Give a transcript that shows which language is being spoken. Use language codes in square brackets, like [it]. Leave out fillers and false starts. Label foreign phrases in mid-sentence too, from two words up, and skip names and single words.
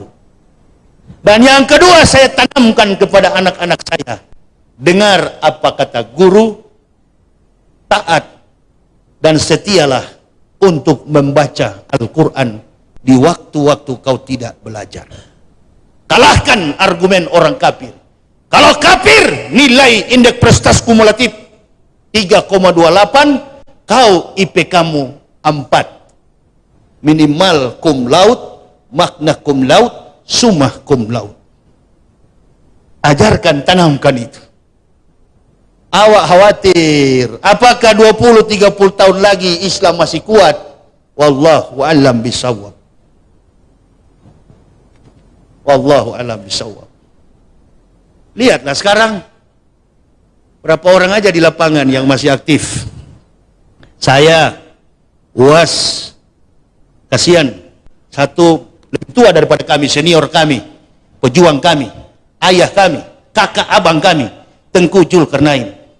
[id] Dan yang kedua saya tanamkan kepada anak-anak saya, dengar apa kata guru, taat dan setialah untuk membaca Al-Quran di waktu-waktu kau tidak belajar. Kalahkan argumen orang kafir. Kalau kafir nilai indeks prestasi kumulatif 3,28, kau IP kamu 4. [la] Minimal cum laude, magna cum laude, summa cum laude. [id] Ajarkan, tanamkan itu. Awak khawatir, apakah 20-30 tahun lagi Islam masih kuat? [ar] Wallahu a'lam bishawab. Wallahu a'lam bishawab. [id] Lihatlah sekarang berapa orang aja di lapangan yang masih aktif. Saya, UAS, kasihan, satu lebih tua daripada kami, senior kami, pejuang kami, ayah kami, kakak abang kami, Tengku Zulkarnain.